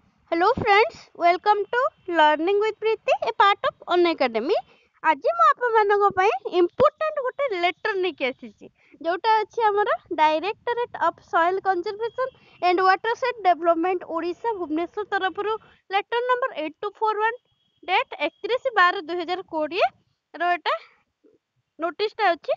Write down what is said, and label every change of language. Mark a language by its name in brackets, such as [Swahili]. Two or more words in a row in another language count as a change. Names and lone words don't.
[English] Hello friends, welcome to Learning with Preeti, a part of Unacademy. [Odia] आज ମୁଁ ଆପଣମାନଙ୍କ ପାଇଁ important ଗୋଟେ ଲେଟର ନେଇକି ଆସିଛି ଯୋଉଟା ଅଛି ଆମର ଡାଇରେକ୍ଟୋରେଟ୍ ଅଫ୍ ସଏଲ୍ କନଜରଭେସନ୍ ଆଣ୍ଡ ୱାଟରସେଡ୍ ଡେଭଲପମେଣ୍ଟ ଓଡ଼ିଶା ଭୁବନେଶ୍ୱର ତରଫରୁ [English] letter number [Odia] 8241 ଡେଟ୍ 31/12/2020 ର ଏଟା ନୋଟିସଟା ଅଛି।